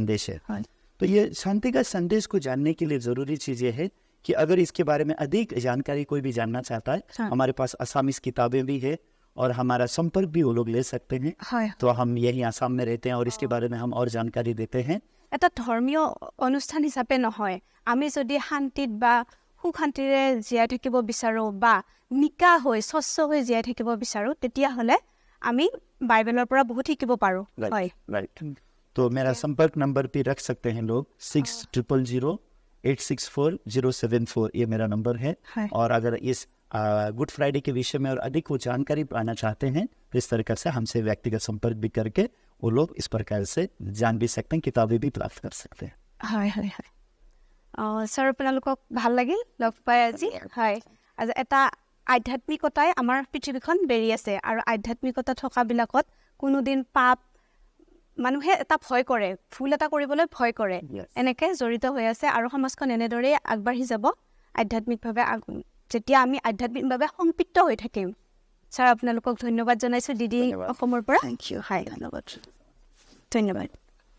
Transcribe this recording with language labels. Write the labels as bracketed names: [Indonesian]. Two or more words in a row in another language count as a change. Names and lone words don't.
[Hindi] तो ये शांति का संदेश को जानने के लिए जरूरी चीज ये है कि अगर इसके बारे में अधिक जानकारी कोई भी जानना चाहता है, हाँ। हमारे पास आसामीज किताबें भी है और हमारा संपर्क भी वो लोग ले सकते हैं। [Assamese] হয় [Hindi] तो हम यही आसाम में रहते हैं और इसके बारे में हम और जानकारी देते हैं। [Assamese] এটা ধৰ্মীয় অনুষ্ঠান হিচাপে নহয়, আমি যদি শান্তিত বা সুখ শান্তিৰে জীয়াই থাকিব বিচাৰোঁ বা নিকা হৈ স্বচ্ছ হৈ জীয়াই থাকিব বিচাৰোঁ, তেতিয়াহ'লে আমি বাইবেলৰ পৰা বহুত শিকিব পাৰোঁ। হয় [Hindi] राइट। तो मेरा संपर्क नंबर भी रख सकते हैं लोग, 6000864074, ये मेरा नंबर है। है। और अगर इस गुड फ्राइडे के विषय में और अधिक वो जानकारी पाना चाहते हैं तो इस तरीके से हमसे व्यक्तिगत संपर्क भी करके वो लोग इस प्रकार से जान भी सकते हैं, किताबें भी प्राप्त कर सकते हैं। [Assamese] হয় হয় হয় ছাৰ, আপোনালোকক ভাল লাগিল লগ পাই আজি। হয়, আজি এটা আধ্যাত্মিকতাই আমাৰ পৃথিৱীখন বেৰি আছে আৰু আধ্যাত্মিকতা থকাবিলাকত কোনোদিন পাপ, মানুহে এটা ভয় কৰে, ভুল এটা কৰিবলৈ ভয় কৰে, এনেকৈ জড়িত হৈ আছে আৰু সমাজখন এনেদৰেই আগবাঢ়ি যাব আধ্যাত্মিকভাৱে। যেতিয়া আমি আধ্যাত্মিকভাৱে সম্পৃক্ত হৈ থাকিম। ছাৰ, আপোনালোকক ধন্যবাদ জনাইছোঁ, দিদি অসমৰ পৰা। [English] thank you. [Assamese] হয়, ধন্যবাদ।